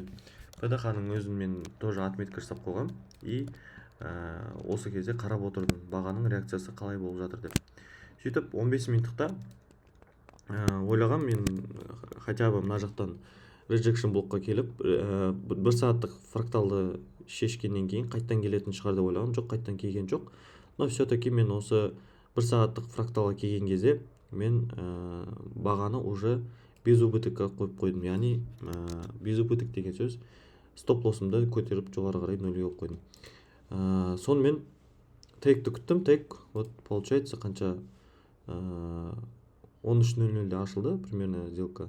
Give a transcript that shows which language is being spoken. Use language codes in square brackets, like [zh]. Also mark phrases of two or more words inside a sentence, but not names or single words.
[kk] PDH-ның өзін мен [ru] тоже отметка [kk] жасап қойғам. И осы кезде қарап отырдым, бағаның реакциясы қалай болып жатыр деп. Сөйтіп 15 минуттықта ойлағам мен [ru] хотя бы [kk] мына жақтан rejection блокқа келіп 1 сағаттық фракталды шешкеннен кейін қайттан келетін шығар деп ойлағам. Жоқ, қайттан келген жоқ. [ru] Но все-таки [kk] мен осы 1 сағаттық фракталға келген кезде мен бағаны [ru] уже без убытокқа [kk] қойып қойдым. Яғни [ru] без убыток [kk] деген сөз стоп лоссымды көтеріп жоғары қарай нөлге қойып қойдым. Сонымен тейкті күттім. Тейк [ru] вот получается [kk] қанша 13:00-де ашылды [ru] примерно сделка.